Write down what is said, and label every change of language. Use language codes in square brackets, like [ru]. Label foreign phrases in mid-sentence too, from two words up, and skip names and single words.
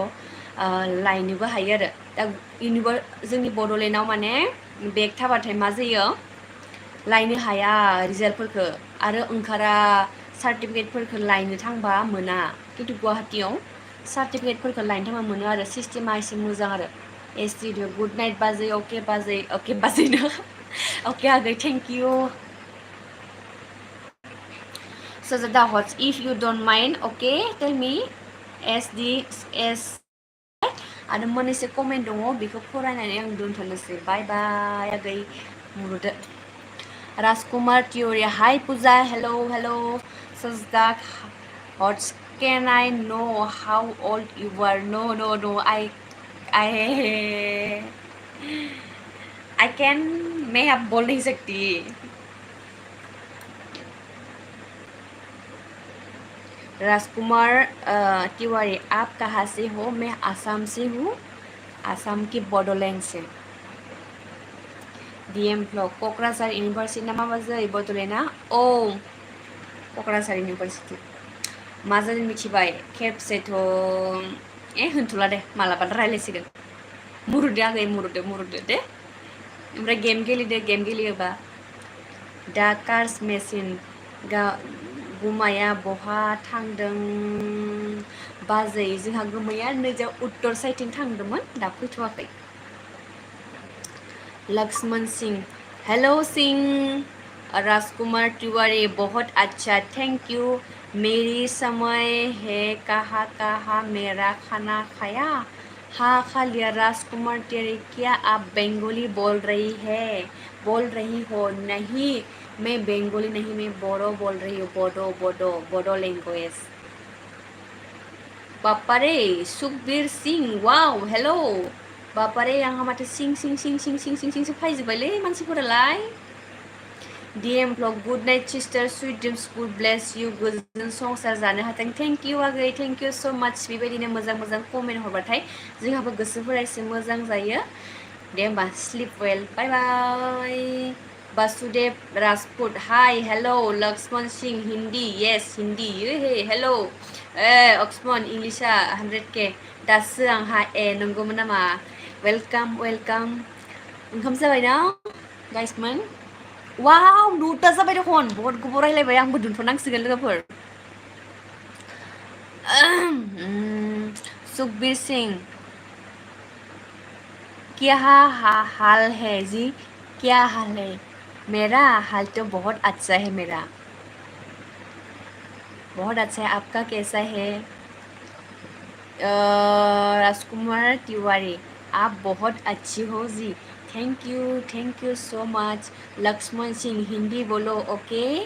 [brx] लायनोबो हायो आरो दा जोंनि बड'लेण्डआव माने बेग थाबाथाय मा जायो लायनो हाया रिजाल्टफोरखौ आरो ओंखारा सार्टिफिकेटफोरखौ लायनो थांबा मोना खिन्थु गुवाहाटियाव सार्टिफिकेटफोरखौ लायनो थांबा मोनो आरो सिस्टेमा एसे मोजां आरो एसटिडिअ [en] good night [brx] बाजै अके बाजैनो अके आगै [en] thank you Sajada Hots, if you don't mind, okay, tell me [brx] S आरो मोननैसो कमेन्ट दङ बेखौ फरायनानै आं दोनथ'नोसै [en] bye bye [brx] आगै मुरुदो राजकुमार तिवारी हाय पूजा [en] hello hello [brx] सजदा हट्स [en] can I know how old you are no I can [hi] मैं अब बोल नहीं सकती राजकुमार तिवारी आप कहाँ से हो मैं आसाम से हूँ आसाम की बडोलैंड से [brx] डीएम ब्लॉक क'क्राझार इउनिभारसिटि ना माबा जायो बड'लेण्डआ औ क'क्राझार इउनिभारसिटि मा जादों मिथिबाय खेबसेथ' होनथ'ला दे मालाबा रायज्लायसिगोन मुरुदो आगै मुरुदो दे ओमफ्राय गेम गेलेयोबा दा कार्स मेसिन गुमाया बहा थांदों बाजै जोंहा गोमाया नैजा उत्तर साइडथिं थांदोंमोन दा फैथ'वाखै [hi] लक्ष्मण सिंह हेलो सिंह राजकुमार तिवारी बहुत अच्छा [en] thank you [hi] मेरी समय है कहाँ मेरा खाना खाया हाँ खा लिया राजकुमार तिवारी क्या आप बंगाली बोल रही हो नहीं मैं बंगाली नहीं मैं बोडो बोल रही हूँ बोडो लैंग्वेज [brx] बापारे सुखबीर सिंह वाव हेलो बापारे आंहा माथो सिं फैजोब्बायलै मानसिफोरालाय डीएम ब्लग [en] good night sister sweet dreams good bless you [brx] गोजोन संसार जानो हाथों [en] thank you [brx] आगै [en] thank you so much [brx] बेबायदिनो मोजां कमेन्ट हरबाथाय जोंहाबो गोसोफोरा एसे मोजां जायो दे होमबा [en] sleep well bye bye [brx] वासुदेव राजपूत [en] hi hello [brx] लक्ष्मण सिंह हिंदी येस हिंदी [en] hey hello [brx] अक्समन इंग्लिशा 100K दासो आंहा नंगौमोन नामा वेलकाम ओंखाम जाबायना गाइसमोन वाव 9ता जाबाय दखन बहुत गोबाव रायलायबाय आंबो दोनथ'नांसिगोन लोगोफोर [hi] सुखबीर सिंह क्या हाल है जी क्या हाल है मेरा हाल तो बहुत अच्छा है मेरा बहुत अच्छा है आपका कैसा है राजकुमार तिवारी आप बहुत अच्छी हो जी [en] thank you so much [hi] लक्ष्मण सिंह हिंदी बोलो ओके